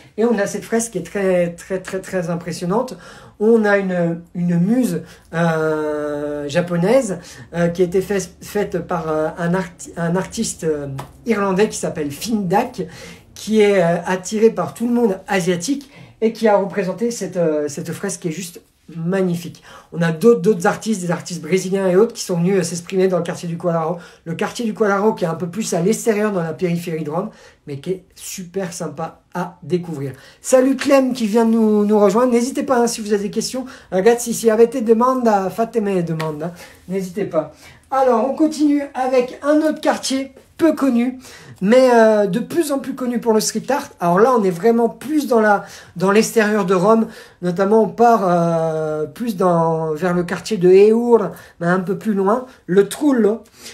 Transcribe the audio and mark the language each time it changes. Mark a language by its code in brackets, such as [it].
[fr] Et on a cette fresque qui est très très très très impressionnante. On a une muse japonaise qui a été faite par un artiste irlandais qui s'appelle Finn Dak, qui est attiré par tout le monde asiatique et qui a représenté cette fresque qui est juste magnifique. On a d'autres artistes, des artistes brésiliens et autres qui sont venus s'exprimer dans le quartier du Quadraro. Le quartier du Quadraro qui est un peu plus à l'extérieur dans la périphérie de Rome, mais qui est super sympa à découvrir. Salut Clem qui vient de nous rejoindre. N'hésitez pas, hein, si vous avez des questions. [it] Ragazzi, si avete domande, fatemi domande. [fr] Hein. N'hésitez pas. Alors, on continue avec un autre quartier peu connu, mais de plus en plus connu pour le street art. Alors là, on est vraiment plus dans l'extérieur de Rome. Notamment, on part plus vers le quartier de Eur, mais un peu plus loin. Le Trullo.